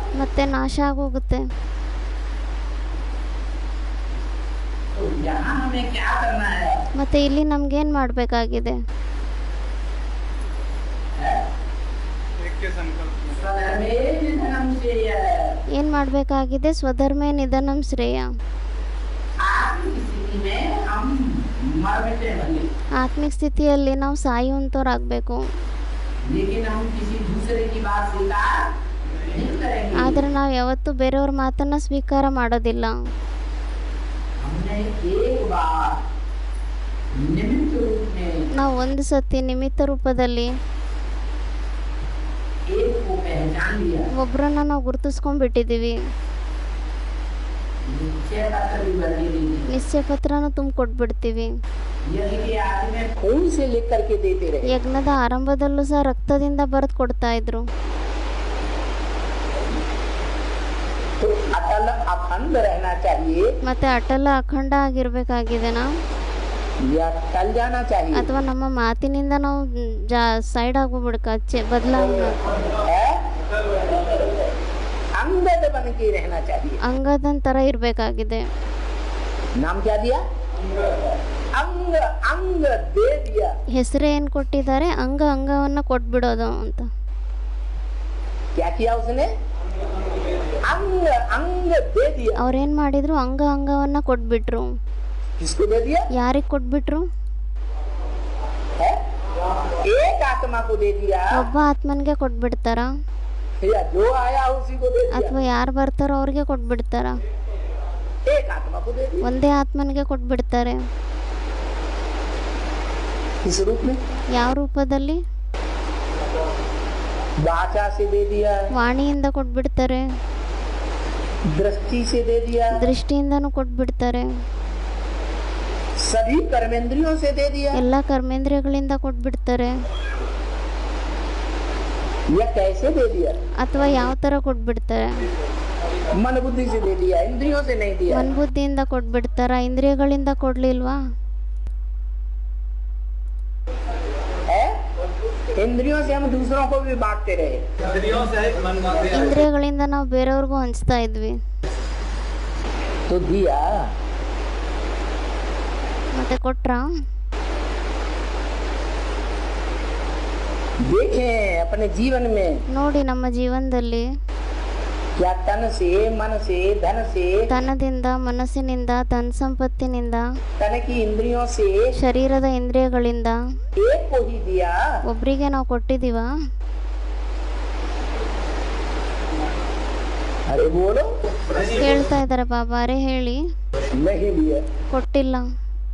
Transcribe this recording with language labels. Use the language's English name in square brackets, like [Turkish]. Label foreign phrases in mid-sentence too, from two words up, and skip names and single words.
[Kannada] ಮತ್ತೆ ನಾಶ ಆಗೋಗುತ್ತೆ. [Hindi] तो यहाँ हमें क्या करना है? [Kannada] ಮತ್ತೆ ಇಲ್ಲಿ ನಮ್ಗೇನು ಮಾಡಬೇಕಾಗಿದೆ? [Sanskrit] स्वधर्मे निधनम श्रेय। [Kannada] ಏನು ಮಾಡಬೇಕಾಗಿದೆ? [Sanskrit] ಸ್ವಧರ್ಮೇ ನಿಧನಂ ಶ್ರೇಯ. [Hindi] आत्मिक स्थिति में हम मर मिटे भले, [Kannada] ಆತ್ಮಿಕ ಸ್ಥಿತಿಯಲ್ಲಿ ನಾವು ಸಾಯುವಂಥವ್ರಾಗಬೇಕು. [Hindi] लेकिन हम किसी दूसरे की बात स्वीकार नहीं करेंगे। [Kannada] ಆದರೆ ನಾವು ಯಾವತ್ತೂ ಬೇರೆಯವ್ರ ಮಾತನ್ನು ಸ್ವೀಕಾರ ಮಾಡೋದಿಲ್ಲ. [Hindi] हमने एक बार निमित्त रूप में [Kannada] ನಾವು ಒಂದು ಸತಿ ನಿಮಿತ್ತ ರೂಪದಲ್ಲಿ [Hindi] एक को पहचान लिया, [Kannada] ಒಬ್ಬರನ್ನ ನಾವು ಗುರುತಿಸ್ಕೊಂಡ್ಬಿಟ್ಟಿದ್ದೀವಿ. [Hindi] निश्चय पत्र भी भर के देंगे। [Kannada] ನಿಶ್ಚಯ ಪತ್ರನ ತುಂಬಿಕೊಟ್ಬಿಡ್ತೀವಿ. [Hindi] यज्ञ के आदि में खून से लिख करके देते रहे। [Kannada] ಯಜ್ಞದ ಆರಂಭದಲ್ಲೂ ಸಹ ರಕ್ತದಿಂದ ಬರೆದು ಕೊಡ್ತಾ ಇದ್ರು. [Hindi] तो अटल अखंड रहना चाहिए [Kannada] ಮತ್ತೆ ಅಟಲ ಅಖಂಡ ಆಗಿರ್ಬೇಕಾಗಿದೆ ನಾವು, [Hindi] या टल जाना चाहिए [Kannada] ಅಥವಾ ನಮ್ಮ ಮಾತಿನಿಂದ ನಾವು ಸೈಡ್ ಆಗೋಗ್ಬಿಡ್ಕ ಬದಲಾವಣೆ [Hindi] है? अंगद बन के रहना चाहिए। [Kannada] ಅಂಗದನ್ ಥರ ಇರಬೇಕಾಗಿದೆ. [Hindi] नाम क्या दिया? अंग अंग दे दिया। [Kannada] ಹೆಸರು ಏನು ಕೊಟ್ಟಿದ್ದಾರೆ? ಅಂಗವನ್ನು ಕೊಟ್ಬಿಡೋದು ಅಂತ. [Hindi] क्या किया उसने? अंग अंग दे दिया। [Kannada] ಅವ್ರೇನ್ ಮಾಡಿದ್ರು? ಅಂಗವನ್ನು ಕೊಟ್ಬಿಟ್ರು. [Hindi] किसको दे दिया? [Kannada] ಯಾರಿಗೆ ಕೊಟ್ಬಿಟ್ರು? [Hindi] है? एक आत्मा को दे दिया [Kannada] ಒಬ್ಬ ಆತ್ಮನ್ಗೆ ಕೊಟ್ಬಿಡ್ತಾರ? [Hindi] या जो आया उसी को दे दिया? [Kannada] ಅಥವಾ ಯಾರು ಬರ್ತಾರೋ ಅವ್ರಿಗೆ ಕೊಟ್ಬಿಡ್ತಾರ? [Hindi] एक आत्मा को दे दिया। [Kannada] ಒಂದೇ ಆತ್ಮನ್ಗೆ ಕೊಟ್ಬಿಡ್ತಾರೆ. [Hindi] किस रूप में? [Kannada] ಯಾವ ರೂಪದಲ್ಲಿ? [Hindi] वाचा से दे दिया, [Kannada] ವಾಣಿಯಿಂದ ಕೊಟ್ಬಿಡ್ತಾರೆ, [Hindi] दृष्टि से दे दिया, [Kannada] ದೃಷ್ಟಿಯಿಂದನೂ ಕೊಟ್ಬಿಡ್ತಾರೆ, [Hindi] सभी कर्मेंद्रियों से दे दिया। [Kannada] ಎಲ್ಲ ಕರ್ಮೇಂದ್ರಿಯಗಳಿಂದ ಕೊಟ್ಬಿಡ್ತಾರೆ. [Hindi] या कैसे दे दिया? [Kannada] ಅಥವಾ ಯಾವ ಥರ ಕೊಟ್ಬಿಡ್ತಾರೆ? [Hindi] मन बुद्धि से दे दिया, इंद्रियों से नहीं दिया। [Kannada] ಮನ್ಬುದ್ಧಿಯಿಂದ ಕೊಟ್ಬಿಡ್ತಾರ, ಇಂದ್ರಿಯಗಳಿಂದ ಕೊಡ್ಲಿಲ್ವಾ? [Hindi] है? इंद्रियों से हम दूसरों को भी बांटते रहे। इंद्रियों से मन बुद्धि [Kannada] ಇಂದ್ರಿಯಗಳಿಂದ ನಾವು ಬೇರೆಯವ್ರಿಗೂ ಹಂಚ್ತಾ ಇದ್ವಿ. [Hindi] तो दिया, [Kannada] ಮತ್ತೆ ಕೊಟ್ರ? [Hindi] देखें अपने जीवन में [Kannada] ನೋಡಿ ನಮ್ಮ ಜೀವನದಲ್ಲಿ [Hindi] क्या तन से, मन से, धन से, [Kannada] ತನದಿಂದ, ಮನಸ್ಸಿನಿಂದ, ಧನ ಸಂಪತ್ತಿನಿಂದ, [Hindi] तन की इंद्रियों से [Kannada] ಶರೀರದ ಇಂದ್ರಿಯಗಳಿಂದ [Hindi] एक को ही दिया। [Kannada] ಒಬ್ರಿಗೆ ನಾವು ಕೊಟ್ಟಿದೀವ? [Hindi] अरे बोलो, [Kannada] ಕೇಳ್ತಾ ಇದಾರೆ ಬಾಬಾ. ಅರೆ ಹೇಳಿ. [Hindi] नहीं दिया। [Kannada] ಕೊಟ್ಟಿಲ್ಲ.